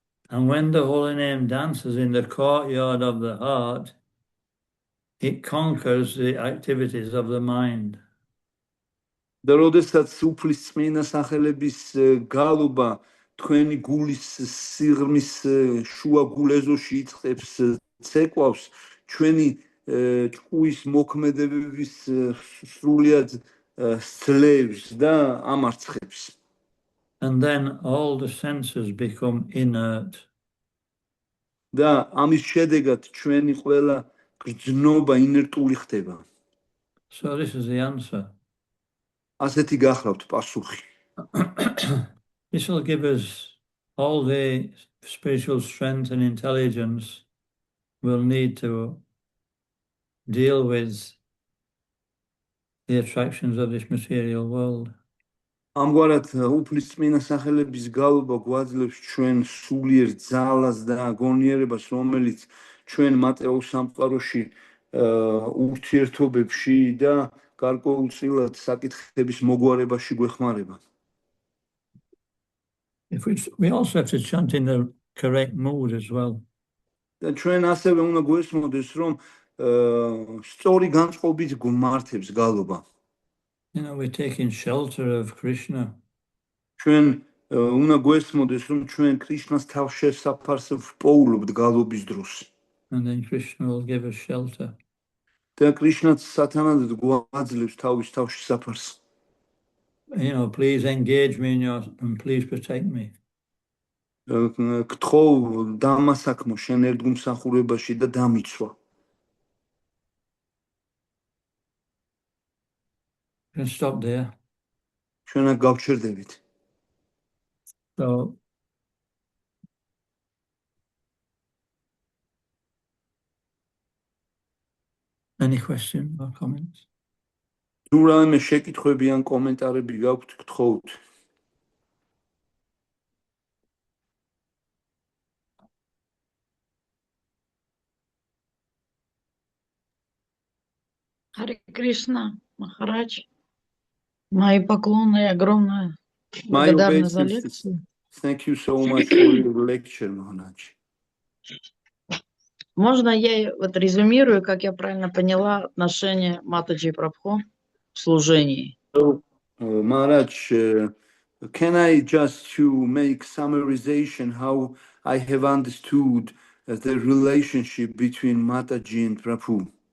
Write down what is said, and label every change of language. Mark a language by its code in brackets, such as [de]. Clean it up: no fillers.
[en] And when the holy name dances in the courtyard of the heart, it conquers the activities of the mind. [ka] და როდესაც უფლის წმინდა სახელების გალობა თქვენი გულის სიღრმის შუა გულეზოში იწყებს ცეკვავს, ჩვენი ჭკუის მოქმედებების სრულიად სძლევს და ამარცხებს. [en] And then all the senses become inert. [ka] და ამის შედეგად ჩვენი ყველა გრძნობა ინერტული ხდება. [en] So this is the answer. [ka] ასეთი გახლავთ პასუხი. [en] This will give us all the spiritual strength and intelligence we'll need to deal with the attractions of this material world. [ka] ამგვარად უფლის წმინდა სახელების გალობა გვაძლევს ჩვენ სულიერ ძალას და გონიერებას, რომელიც ჩვენ მატერიალურ სამყაროში ურთიერთობებში და გარკვეულწილად საკითხების მოგვარებაში გვეხმარება. [en] We also have to chant in the correct mood as well. [ka] და ჩვენ ასევე უნდა გვესმოდეს, რომ სწორი განწყობით გვმართებს გალობა. [en] We're taking shelter of Krishna. [ka] ჩვენ უნდა გვესმოდეს, რომ ჩვენ კრიშნას თავშესაფარს ვპოულობთ გალობის დროს. [en] And then Krishna will give us shelter. [ka] და კრიშნაც სათანადოდ გვაძლევს თავის თავშესაფარს. [en] Please engage me and please protect me. [ka] გთხოვ დამასაქმო შენ ერთგულმსახურებაში და დამიცვა. [en] You can stop there. [ka] ჩვენ გავჩერდებით. [en] So any questions or comments? [ka] თუ რამე შეკითხვები ან კომენტარები გაქვთ, გთხოვთ. [ru] Харе Кришна, Махарадж. Мои поклоны и огромная благодарность за лекцию. [en] Thank you so much for your lecture, Maharaj. [ru] Можно я резюмирую, как я правильно поняла, отношение Матаджи Прабху в служении? [en] Maharaj, Can I just to make summarization how I have understood the relationship between Mataji and Prabhu?